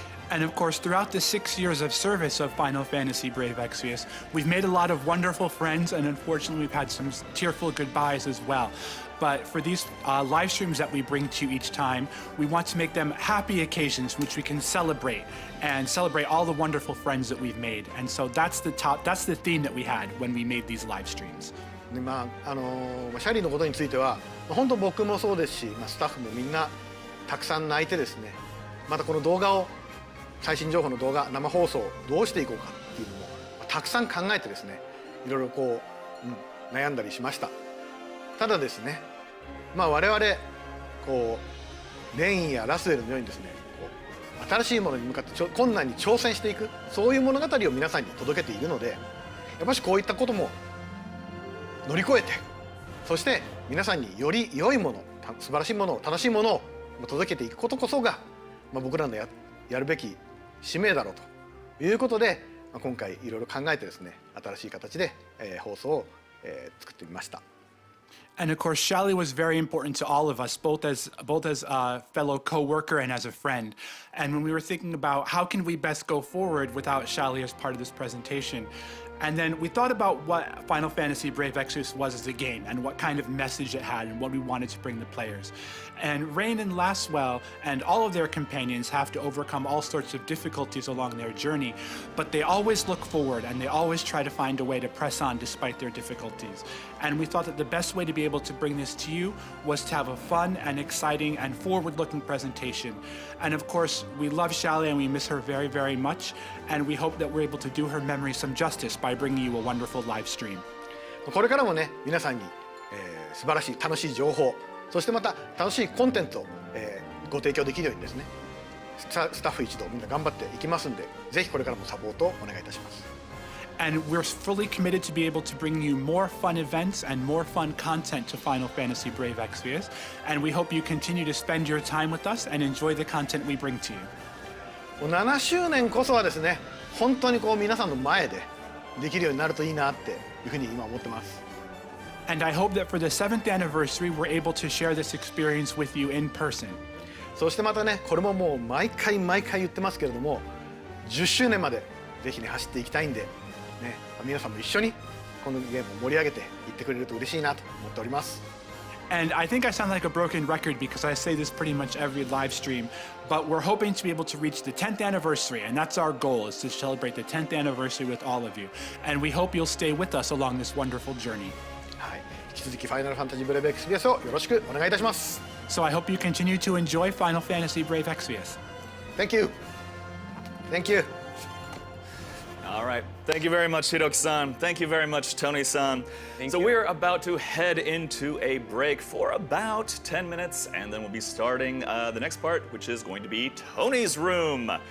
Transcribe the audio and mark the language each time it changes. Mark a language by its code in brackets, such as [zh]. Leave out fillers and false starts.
[en] And of course, throughout the 6 years of service of Final Fantasy Brave Exvius, we've made a lot of wonderful friends, and unfortunately we've had some tearful goodbyes as well. But for these live streams that we bring to you each time, we want to make them happy occasions which we can celebrate and celebrate all the wonderful friends that we've made. And so that's the theme that we had when we made these live streams. [ja] シャリーのことについては本当僕もそうですし、スタッフもみんなたくさん泣いてですね、またこの動画を最新情報の動画生放送をどうしていこうかっていうのもたくさん考えてですね、いろいろこう、悩んだりしました。ただですね、我々こうレインやラスウェルのようにですね、こう新しいものに向かって困難に挑戦していく、そういう物語を皆さんに届けているので、やっぱしこういったことも乗り越えて、そして皆さんにより良いもの、素晴らしいもの、楽しいものを届けていくことこそが、僕らのやるべき使命だろうということで、今回いろいろ考えてですね、新しい形で、放送を、作ってみました。 [en] And of course, Shally was very important to all of us, both as a fellow co-worker and as a friend. And when we were thinking about how can we best go forward without Shally as part of this presentation, and then we thought about what Final Fantasy Brave Exvius was as a game and what kind of message it had and what we wanted to bring to players. And Rain and Laswell and all of their companions have to overcome all sorts of difficulties along their journey, but they always look forward and they always try to find a way to press on despite their difficulties. And we thought that the best way to be able to bring this to you was to have a fun and exciting and forward-looking presentation. And of course, we love Shally and we miss her very, very much, and we hope that we're able to do her memory some justice by bringing you a wonderful live stream. [ja] これからもね、皆さんに、素晴らしい楽しい情報、そしてまた楽しいコンテンツを、ご提供できるようにですね、スタッフ一同みんな頑張っていきますんで、ぜひこれからもサポートをお願いいたします。 [en] And we're fully committed to be able to bring you more fun events and more fun content to Final Fantasy Brave Exvius, and we hope you continue to spend your time with us and enjoy the content we bring to you. [ja] 7周年こそはですね、本当にこう皆さんの前でできるようになるといいなっていうふうに今思ってます。 [en] And I hope that for the 7th anniversary, we're able to share this experience with you in person. [ja] そしてまたね、これももう毎回言ってますけれども、10周年までぜひね走っていきたいんで、ね、皆さんも一緒にこのゲームを盛り上げていってくれると嬉しいなと思っております。 [en] And I think I sound like a broken record because I say this pretty much every live stream, but we're hoping to be able to reach the 10th anniversary, and that's our goal, is to celebrate the 10th anniversary with all of you. And we hope you'll stay with us along this wonderful journey. [ja] はい、引き続きファイナルファンタジーブレイブエクスビアスをよろしくお願いいたします。 [en] So I hope you continue to enjoy Final Fantasy Brave Exvius. Thank you. Thank you. All right. Thank you very much, Hiroki-san. Thank you very much, Tony-san. So we're about to head into a break for about 10 minutes, and then we'll be starting the next part, which is going to be Tony's room.